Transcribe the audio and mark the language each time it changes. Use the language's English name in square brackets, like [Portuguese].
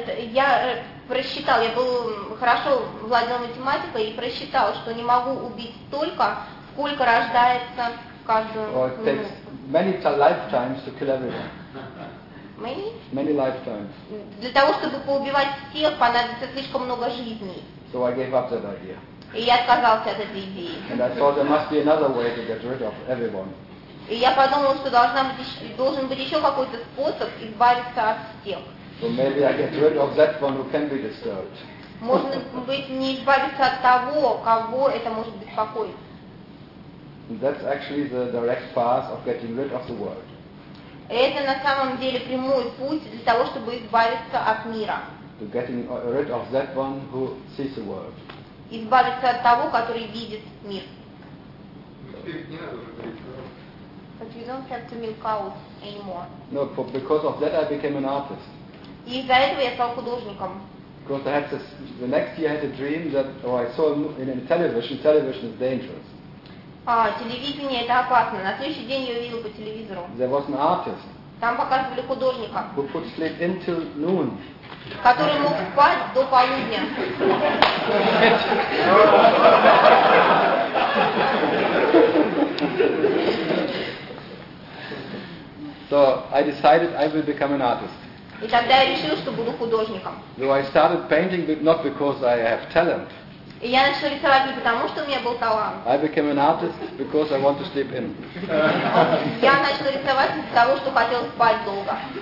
[Russian] Я просчитал, я был хорошо владел математикой и просчитал, что не могу убить столько, сколько рождается каждую минуту. [English] It takes many lifetimes to kill everyone. Many lifetimes. [Russian] Для того, чтобы поубивать всех, понадобится слишком много жизней. [English] So I gave up that idea. [Russian] И я отказался от этой идеи. [English] And I thought there must be another way to get rid of everyone. [Russian] И я подумал, что должен быть еще какой-то способ избавиться от всех. [English] So maybe I get rid of that one who can be disturbed. [Russian] Можно быть не избавиться от того, кого это может беспокоить. [English] That's actually the direct path of getting rid of the world. [Russian] Это на самом деле прямой путь для того, чтобы избавиться от мира. [English] To getting rid of that one who sees the world. [Russian] Избавиться от того, который видит мир. [English] But you don't have to milk cows anymore. No, because of that I became an artist. [Russian] И из-за этого я стал художником. [English] Because I had this, the next year I had a dream that, or I saw in a television is dangerous. [Russian] Телевидение это опасно. На следующий день я увидел по телевизору. [English] There was an artist. [Russian] Там показывали художника. [English] Who could sleep until noon. [Russian] Который мог спать до полудня. [English] So I decided I will become an artist. [Russian] И тогда я решил, что буду художником. [English] So I started painting, but not because I have talent. [Russian] И я начал рисовать не потому, что у меня был талант. [English] I became an artist because I want to sleep in. [Russian] Я начал рисовать из-за того, что хотел спать долго.